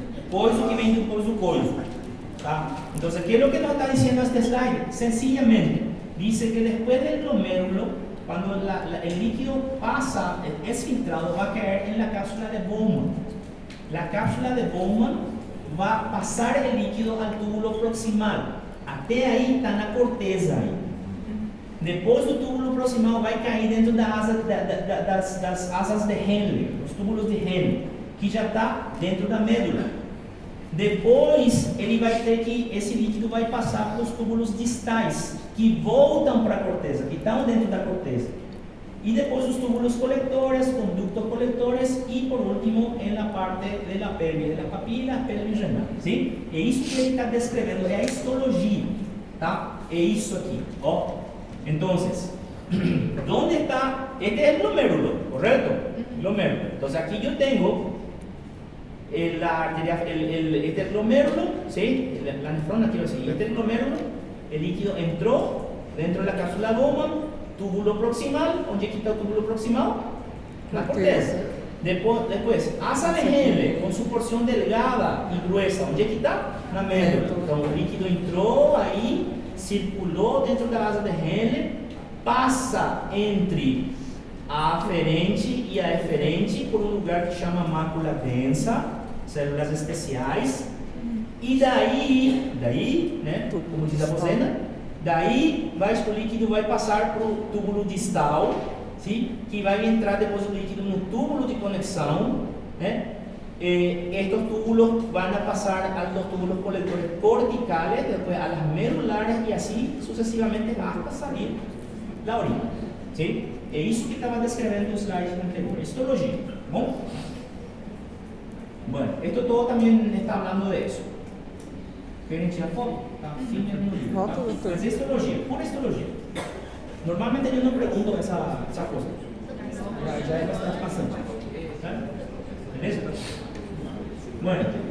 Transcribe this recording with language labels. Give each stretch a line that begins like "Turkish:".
Portuguese: Coisa que vem depois do coisa. ¿Tá?
Spanish: Entonces, ¿qué es lo que nos está diciendo este slide? Sencillamente, dice que después del glomérulo, cuando el líquido pasa, es filtrado, va a caer en la cápsula de Bowman. La cápsula de Bowman va a pasar el líquido al túbulo proximal.
Portuguese: Até aí está na corteza. Depois do túbulo proximal vai cair dentro das asas de Henle, os túbulos de Henle, que já está dentro da médula. Depois ele vai ter que, esse líquido vai passar para os túbulos distais, que voltam para a corteza, que estão dentro da corteza. E depois os túbulos colectores, conductos colectores e por último em
Spanish: la parte de la pelvis, de la papila pelvis renal.
Portuguese: ¿Sí? É isso que ele está descrevendo, é a histologia, tá? É isso aqui, ó. Então, onde está? Este é o glomérulo, correto? Glomérulo. Então, aqui eu tenho
Spanish: la arteria, este glomérulo, ¿sí? La nefrona, quiero decir, este glomérulo, el líquido entró dentro de la cápsula Bowman, túbulo proximal,
Portuguese: onde está o túbulo proximal?
Spanish: La corteza. Después, asa de Henle, con su porción delgada y gruesa,
Portuguese: onde está? Na médula. Então, o líquido entrou aí, circulou dentro da asa de Henle, passa entre a aferente e a eferente por um lugar que chama mácula densa, células especiais, e daí, né, como diz a Bozena, daí o líquido vai passar para o túbulo distal, ¿sí? Que vai entrar depois o líquido no túbulo de conexão, né?
Spanish: Estos túbulos van a pasar a los túbulos colectores corticales, después a las medulares y así sucesivamente hasta salir la orina, ¿sí?
Portuguese: É isso que estava descrevendo o slide anterior, histologia, ¿bom?
Spanish: Bueno, esto todo también está hablando de eso. ¿Quieren tirar foto?
Portuguese: Tá? Filme no livro, tá? Mas é histologia, pura histologia. Normalmente eu não pergunto essa coisa. Já é bastante passante. Tá? Beleza? Bueno,